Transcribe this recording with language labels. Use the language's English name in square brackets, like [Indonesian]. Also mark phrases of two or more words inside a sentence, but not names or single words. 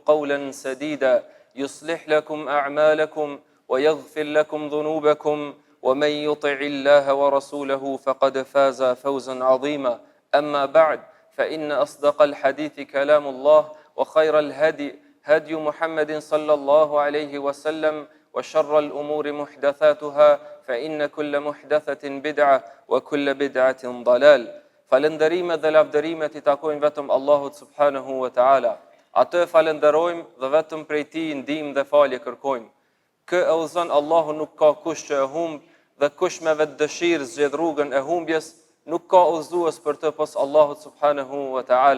[Arabic] قولا سديدا يصلح لكم أعمالكم ويغفر لكم ذنوبكم ومن يطع الله ورسوله فقد فاز فوزا عظيما أما بعد فإن أصدق الحديث كلام الله وخير الهدي هدي محمد صلى الله عليه وسلم وشر الأمور محدثاتها فإن كل محدثة بدعة وكل بدعة ضلال [Albanian] falënderimet dhe lavdërimet I takojnë vetëm Allahut [Arabic] سبحانه وتعالى. [Albanian] Atë falënderojmë dhe vetëm prej Tij ndihmë dhe falje kërkojmë. Kë e udhëzon Allahu nuk ka kush që e humb dhe kush me vetë dëshirë zgjedh rrugën e humbjes, nuk ka udhëzues për të pos Allahut [Arabic] سبحانه وتعالى.